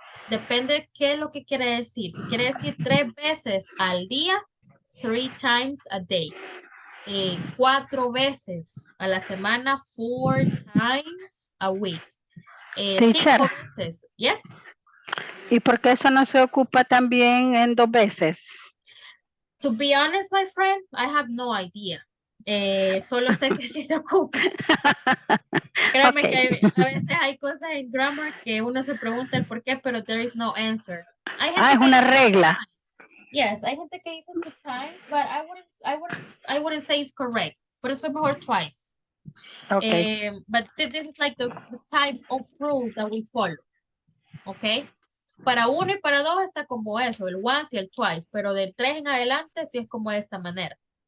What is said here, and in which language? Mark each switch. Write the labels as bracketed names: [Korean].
[Spanish] Depende qué es lo que quiere decir. Si quiere decir 3 veces al día, [English] 3 times a day. [Spanish] 4 veces a la semana, [English] 4 times a week. [Spanish] 5 veces, yes. ¿Y por qué eso no se ocupa también en dos veces? [English] To be honest, my friend, I have no idea. [Spanish] Solo sé que sí se ocupa. Créame que a veces hay cosas en grammar que uno se pregunta el por qué, pero [English] there is no answer. [Spanish] Es una regla. [English] Yes, [Spanish] hay gente que dice [English] two times, but I wouldn't say it's correct. [Spanish] Por eso es mejor twice. [English] Okay. But this is like the type of rule that we follow. Okay. [Spanish] Para uno y para dos está como eso, el once y el twice, pero del 3 en adelante sí es como de esta manera.